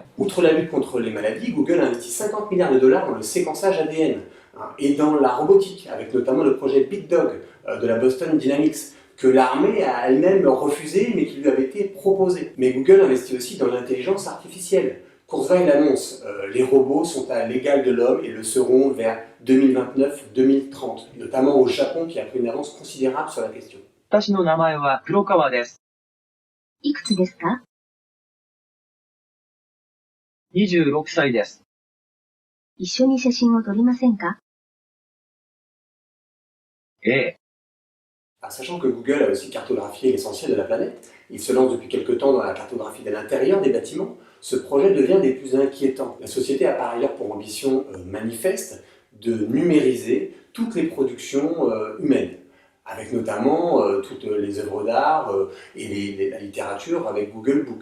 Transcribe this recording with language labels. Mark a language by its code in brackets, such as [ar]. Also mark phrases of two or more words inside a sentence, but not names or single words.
[fr] Outre la lutte contre les maladies, Google investit 50 milliards de dollars dans le séquençage ADN et dans la robotique, avec notamment le projet Big Dog, de la Boston Dynamics, que l'armée a elle-même refusé, mais qui lui avait été proposé. Mais Google investit aussi dans l'intelligence artificielle. Kurzweil annonce les robots sont à l'égal de l'homme et le seront vers 2029-2030, notamment au Japon qui a pris une avance considérable sur la question. [ja] 私の名前は黒川です。いくつですか？ 26歳です。一緒に写真を撮りませんか？ええ。 [fr] Sachant que Google a aussi cartographié l'essentiel de la planète, il se lance depuis quelque temps dans la cartographie de l'intérieur des bâtiments, ce projet devient des plus inquiétants. La société a par ailleurs pour ambition manifeste de numériser toutes les productions humaines, avec notamment toutes les œuvres d'art et la littérature avec Google Book.